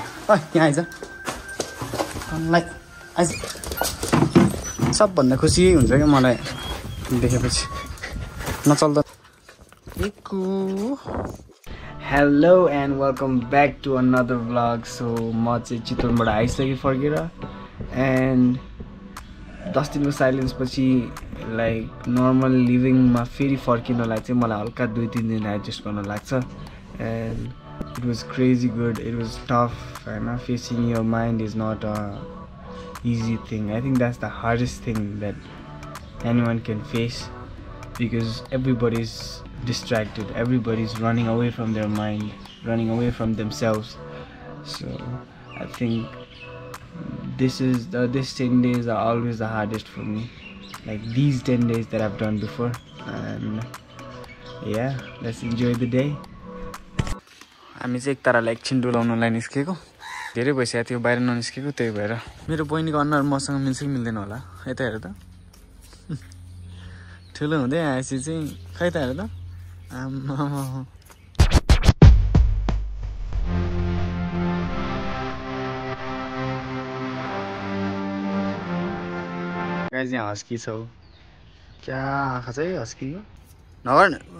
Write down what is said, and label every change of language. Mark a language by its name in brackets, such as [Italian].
[Nepali] यहाँ आइज मलाई आइज सबभन्दा खुसी हुन्छ क्या मलाई देखेपछि नचल्दा [English] hello and welcome back to another vlog so [Nepali] म चाहिँ चितवनबाट आइसकेँ फर्केर एन्ड 10 दिनको साइलेन्स पछि लाइक नर्मल लिभिङमा फेरि फर्किनलाई चाहिँ मलाई हल्का 2-3 दिन एडजस्ट गर्न लाग्छ and [English] it was crazy good it was tough [Nepali] हैन [English] Facing your mind is not a easy thing. I think that's the hardest thing that anyone can face because everybody's distracted, everybody's running away from their mind, running away from themselves. So I think this 10 days are always the hardest for me, like these 10 days that I've done before, and yeah, let's enjoy the day. [Nepali] हामी चाहिँ एक तारालाई एकछिन डुलाउनलाई निस्केको धेरै भइसकेको थियो बाहिर ननिस्केको त्यही भएर मेरो बहिनीको अनुहार मसँग मिल्छ कि मिल्दैन होला यता हेर त ठुलो हुँदै आएपछि चाहिँ खै त हेर त आम्मा गाइस यहाँ हस्की छ क्या आँखा चाहिँ हस्की हो नगर्नु